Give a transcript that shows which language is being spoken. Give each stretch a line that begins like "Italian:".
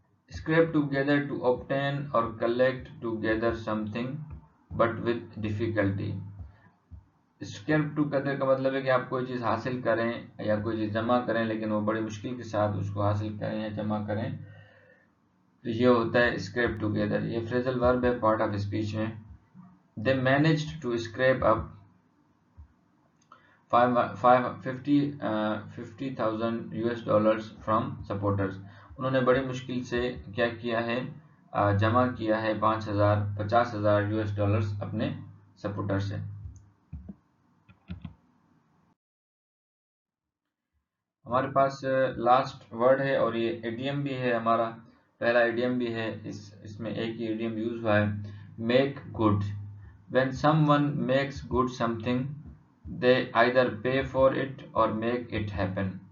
English: Scrap together to obtain اور collect together something but with difficulty.
Urdu: Scrape together کا مطلب ہے کہ آپ کوئی چیز حاصل کریں یا کوئی چیز جمع کریں، لیکن وہ بڑی مشکل کے ساتھ اس کو حاصل کریں یا جمع کریں، تو یہ ہوتا ہے اسکریپ ٹوگیدر. یہ فریزل ورب ہے پارٹ آف اسپیچ میں.
English: They managed to scrape up $50,000 from supporters.
Urdu: انہوں نے بڑی مشکل سے کیا کیا ہے، جمع کیا ہے $50,000 اپنے سپورٹر سے. ہمارے پاس لاسٹ ورڈ ہے اور یہ ایڈیم بھی ہے، ہمارا پہلا ایڈیم بھی ہے، اس میں ایک ہی ایڈیم یوز ہوا ہے، make good.
English: When someone makes good something, they either pay for it or make it happen.